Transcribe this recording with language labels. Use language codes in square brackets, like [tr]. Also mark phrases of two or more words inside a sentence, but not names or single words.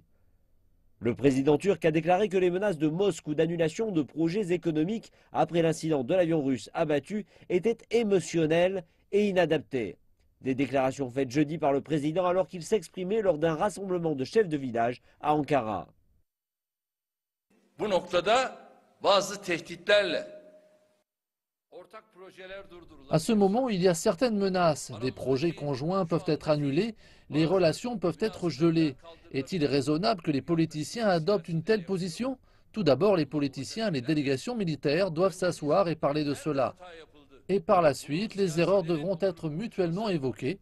[fr] Le président turc a déclaré que les menaces de Moscou d'annulation de projets économiques après l'incident de l'avion russe abattu étaient émotionnelles et inadaptées. Des déclarations faites jeudi par le président alors qu'il s'exprimait lors d'un rassemblement de chefs de village à Ankara. [tr] Bu noktada bazı tehditlerle ortak projeler durdurulur. [fr] À ce moment, il y a certaines menaces. Des projets conjoints peuvent être annulés, les relations peuvent être gelées. Est-il raisonnable que les politiciens adoptent une telle position? Tout d'abord, les politiciens et les délégations militaires doivent s'asseoir et parler de cela. Et par la suite, les erreurs devront être mutuellement évoquées.